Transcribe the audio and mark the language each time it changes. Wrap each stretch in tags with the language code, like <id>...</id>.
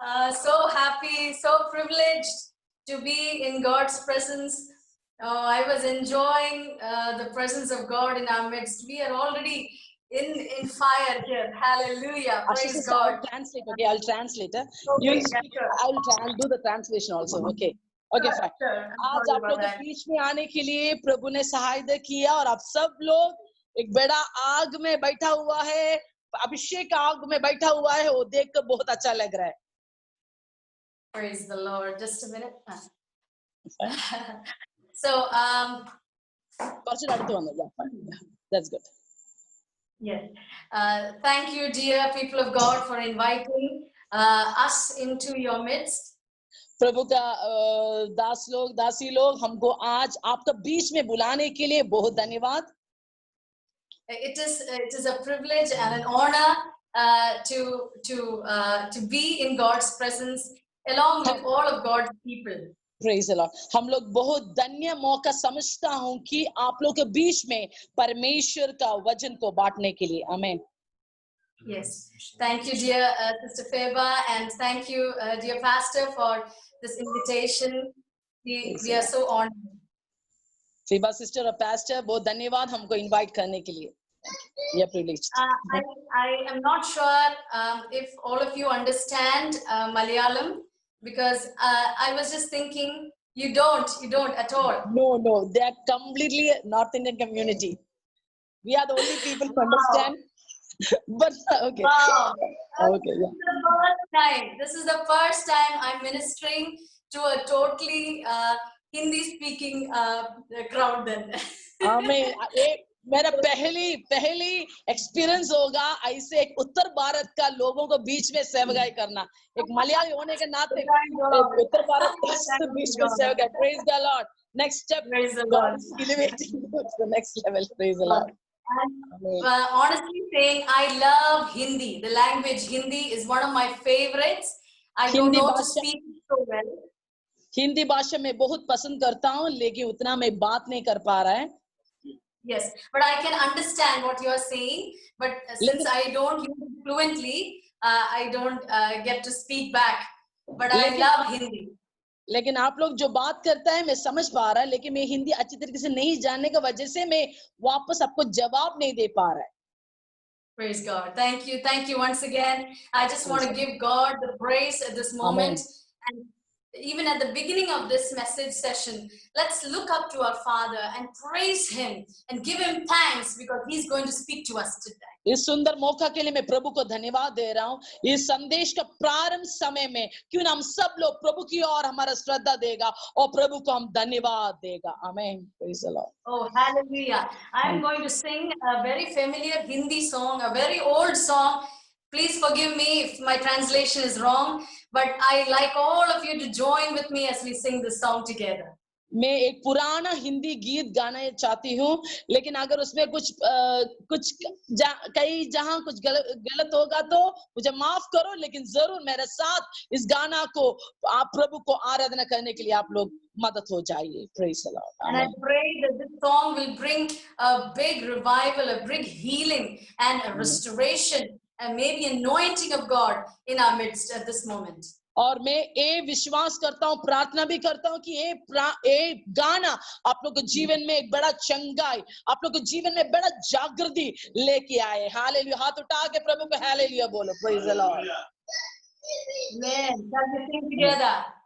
<en>So happy, so privileged to be in God's presence. I was enjoying the presence of God in our midst. We are already in fire here. Hallelujah. Praise God. I'll translate. Okay, I'll translate. You speak. I'll do the translation also. Okay. Okay, fine.</en> <hi>आज आप लोग के बीच में आने के लिए प्रभु ने सहायता किया और आप सब लोग एक बड़ा आग में बैठा हुआ है, अभिषेक आग में बैठा हुआ है, वो देखकर बहुत अच्छा लग रहा है।</hi> <en>Praise the Lord. Just a minute. So that's good. Yes. Thank you, dear people of God, for inviting us into your midst.</en> <hi>प्रभु का दास लोग, दासी लोग, हमको आज आपका बीच में बुलाने के लिए बहुत धन्यवाद।</hi> <en>It is a privilege and an honor to be in God's presence along with all of God's people. Praise the Lord.</en> <hi>हम लोग बहुत धन्य मौका समझता हूँ कि आप लोग के बीच में परमेश्वर का वचन को बांटने के लिए। आमेन।</hi> <en>Yes, thank you, dear Sister Feba, and thank you, dear Pastor, for this invitation. We are so honored.</en> <hi>Faba sister और pastor, बहुत धन्यवाद हमको invite करने के लिए।</hi> <en>We are privileged. I am not sure if all of you understand Malayalam, because I was just thinking you don't at all. No, they are completely North Indian community. We are the only people who understand. But okay. Wow. Okay, yeah. This is the first time I'm ministering to a totally Hindi-speaking crowd. Then. Amen.</en> <hi>मेरा पहली experience होगा ऐसे एक उत्तर भारत का लोगों को बीच में सेवकाई करना, एक मलयाली होने के नाते एक उत्तर भारत के बीच में सेवकाई।</hi> <en>Praise the Lord. Next step, God is elevating you to the next level. Praise the Lord. And, honestly saying, I love Hindi. The language Hindi is one of my favorites. I don't know to speak so well.</en> <hi>Hindi भाषा में बहुत पसंद करता हूँ, लेकिन उतना मैं बात नहीं कर पा रहा है।</hi> <en>Yes, but I can understand what you are saying. But since I don't use it fluently, I don't get to speak back. But I love Hindi.</en> <hi>लेकिन आप लोग जो बात करता है मैं समझ पा रहा है, लेकिन मैं हिंदी अच्छी तरीके से नहीं जानने की वजह से मैं वापस आपको जवाब नहीं दे पा रहा है।</hi> <en>Praise God. Thank you once again. I just want to give God the praise at this moment. And even at the beginning of this message session, let's look up to our Father and praise Him and give Him thanks because He's going to speak to us today.</en> <hi>इस सुंदर मौका के लिए मैं प्रभु को धन्यवाद दे रहा हूँ। इस संदेश का प्रारंभ समय में क्यों ना हम सब लोग प्रभु की ओर हमारा श्रद्धा देगा और प्रभु को हम धन्यवाद देगा।</hi> <en>आमीन। Praise the Lord. Oh, hallelujah. I'm going to sing a very familiar Hindi song, a very old song. Please forgive me if my translation is wrong, but I like all of you to join with me as we sing this song together.</en> <hi>मैं एक पुराना हिंदी गीत गाना चाहती हूँ, लेकिन अगर उसमें कहीं जहाँ कुछ गलत होगा तो मुझे माफ करो, लेकिन जरूर मेरे साथ इस गाना को आप प्रभु को आराधना करने के लिए आप लोग मदद हो जाइए।</hi> <en>Praise the Lord. And I pray that this song will bring a big revival, a big healing and a restoration and maybe anointing of God in our midst at this moment.</en> <hi>और मैं ये विश्वास करता हूँ, प्रार्थना भी करता हूँ कि ये गाना आप लोग के जीवन में एक बड़ा चंगाई, आप लोग के जीवन में बड़ा जागृति लेके आए। हालेलुया। हाथ उठा के प्रभु को हालेलुया बोलो।</hi> <en>Praise the Lord. Amen. Shall we sing together?</en>